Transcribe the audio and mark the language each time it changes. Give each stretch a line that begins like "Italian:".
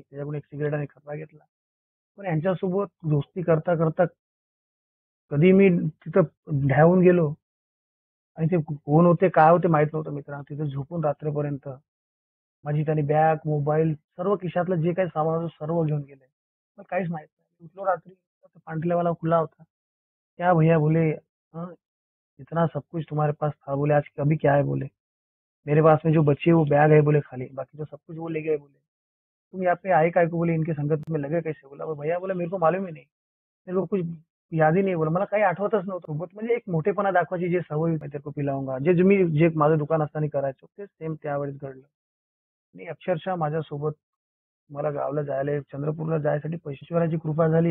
Marathi: त्याच्याकडून एक सिगारेट आणि खर्रा घेतला. पण यांच्यासोबत दोस्ती करता करता कधी मी तिथं ढाळून गेलो आणि ते कोण होते, काय होते माहित नव्हतं मित्रांनो. तिथे झोपून रात्रीपर्यंत माझी त्यांनी बॅग, मोबाईल सर्व खिशातलं जे काही सामान होतं सर्व घेऊन गेले. मला काहीच माहित नाही. उठलो रात्री, पांढरेवाला खुला होता.
Hindi: "क्या भैया" बोले, "हाँ, इतना सब कुछ तुम्हारे पास था" बोले, "आज अभी क्या है" बोले, "मेरे पास में जो बची है वो बैग है" बोले, "खाली, बाकी तो सब कुछ वो ले गए" बोले. "तुम यहाँ पे आए काहे को" बोले, "इनकी संगत में लगे कैसे" बोला. "भैया" बोला, "मेरे को मालूम ही नहीं. मेरे को कुछ याद ही नाही"
Marathi: बोला. मला काही आठवतच नव्हतं. सोबत म्हणजे एक मोठेपणा दाखवायची जी सवय होती,
Hindi: "मैं तेरे को पिलाऊंगा."
Marathi: जे माझं दुकान असताना करायचो, तेच सेम त्यावेळेस घडलं. आणि अक्षरशः माझ्यासोबत मला गावाला जायला चंद्रपूरला जायसाठी ईश्वराची कृपा झाली.